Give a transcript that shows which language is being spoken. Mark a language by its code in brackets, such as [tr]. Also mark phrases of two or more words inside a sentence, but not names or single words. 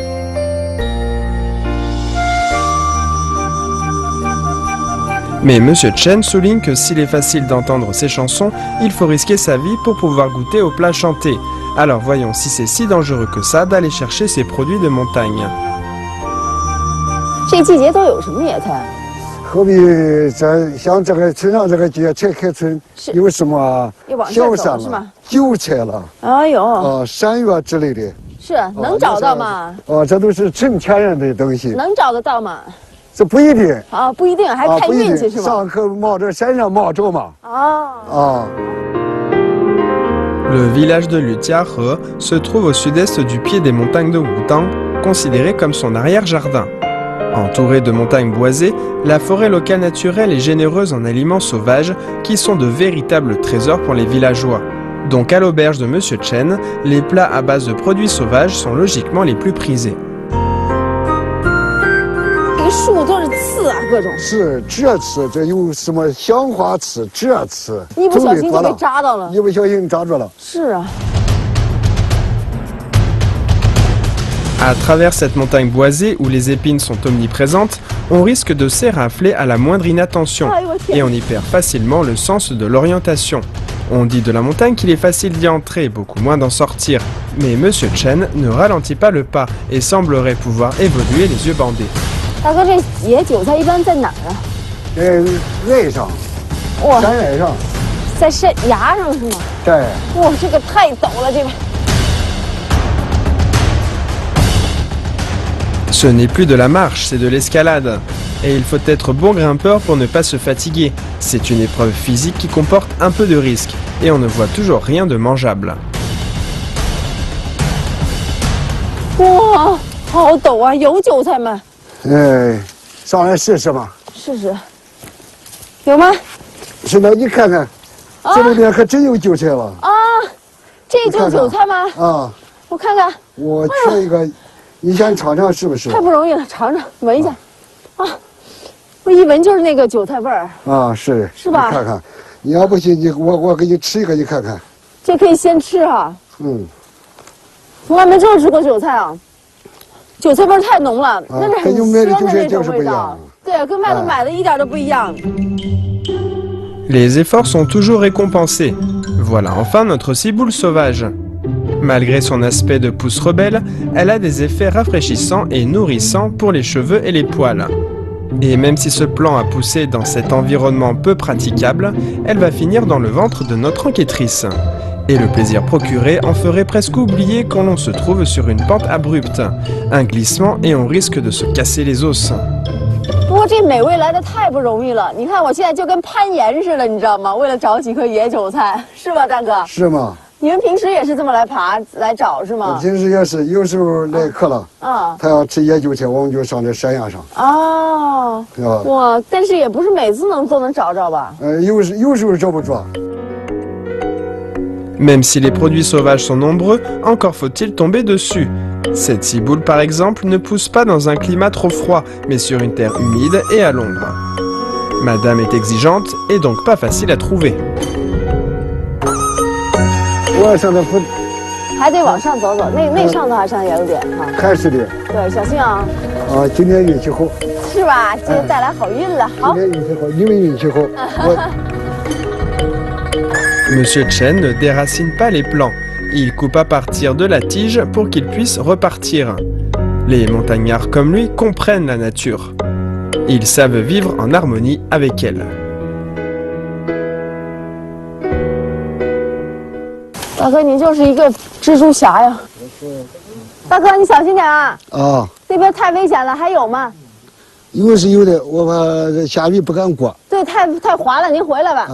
[fr] Mais Monsieur Chen souligne que s'il est facile d'entendre ces chansons, il faut risquer sa vie pour pouvoir goûter aux plats chantés. Alors voyons si c'est si dangereux que ça d'aller chercher ces produits de montagne. [zh] 这季节都有什么野菜？河北像这个村上这个节才开春，有什么小山了、韭菜了，哎呦，山药之类的，是能找到吗？这都是纯天然的东西。能找得到吗？这不一定啊，不一定，还看运气是吧？上课冒着山上冒着嘛。 [fr] Le village de Lutiahe se trouve au sud-est du pied des montagnes de Wudang, considéré comme son arrière-jardin. Entourée de montagnes boisées, la forêt locale naturelle est généreuse en aliments sauvages qui sont de véritables trésors pour les villageois. Donc à l'auberge de Monsieur Chen, les plats à base de produits sauvages sont logiquement les plus prisés. [zh] 树都是刺啊，各种。是这刺，这有什么香花刺、这刺，一不小心就被扎到了。一不小心扎住了。是啊。 [fr] À travers cette montagne boisée où les épines sont omniprésentes, on risque de s'érafler à la moindre inattention et on y perd facilement le sens de l'orientation. On dit de la montagne qu'il est facile d'y entrer, beaucoup moins d'en sortir. Mais Monsieur Chen ne ralentit pas le pas et semblerait pouvoir évoluer les yeux bandés. [zh] 大哥，这野韭菜一般在哪儿啊？背上，山崖上，在山崖上是吗？对。哇，这个太陡了，这个。 [fr] Ce n'est plus de la marche, c'est de l'escalade. Et il faut être bon grimpeur pour ne pas se fatiguer. C'est une épreuve physique qui comporte un peu de risque. Et on ne voit toujours rien de mangeable. [zh] 哇，好陡啊！有韭菜吗？上来试试吧。试试。有吗？是的，你看看，这里面可真有韭菜了。啊，这就是韭菜吗？啊。我看看。我缺一个。 你先尝尝是不是？太不容易了，尝尝，闻一下，啊，我一闻就是那个韭菜味儿。啊，是吧？你看看，你要不信，我给你吃一个，你看看。这可以先吃啊。嗯。从来没这么吃过韭菜啊，韭菜味儿太浓了，那是很鲜的那种味道。对，跟外头买的一点都不一样。 [fr] Les efforts sont toujours récompensés. Voilà enfin notre ciboule sauvage. Malgré son aspect de pousse rebelle, elle a des effets rafraîchissants et nourrissants pour les cheveux et les poils. Et même si ce plant a poussé dans cet environnement peu praticable, elle va finir dans le ventre de notre enquêtrice. Et le plaisir procuré en ferait presque oublier quand l'on se trouve sur une pente abrupte. Un glissement et on risque de se casser les os. [zh] 不过这美味来的太不容易了，你看我现在就跟攀岩似的，你知道吗？为了找几颗野韭菜，是吧，大哥？是吗？你们平时也是这么来爬来找是吗？平时也是，有时候来客了，他要吃野韭菜，我们就上这山崖上。哦，哇！但是也不是每次都能找着吧？有时候找不着。 [fr] Même si les produits sauvages sont nombreux, encore faut-il tomber dessus. Cette ciboule, par exemple, ne pousse pas dans un climat trop froid, mais sur une terre humide et à l'ombre. Madame est exigeante et donc pas facile à trouver. [zh] 我上的还得往上走走，那上头好像也有点哈。还是的。对，小心啊。啊，今天运气好。是吧？今天带来好运了。好。今天运气好，你们运气好。 [fr] Monsieur Chen ne déracine pas les plants. Il coupe à partir de la tige pour qu'ils puissent repartir. Les montagnards comme lui comprennent la nature. Ils savent vivre en harmonie avec elle. [zh] 大哥，你就是一个蜘蛛侠呀！大哥，你小心点啊！啊，那边太危险了，还有吗？有是有的，我怕下雨不敢过。对，太滑了，您回来吧。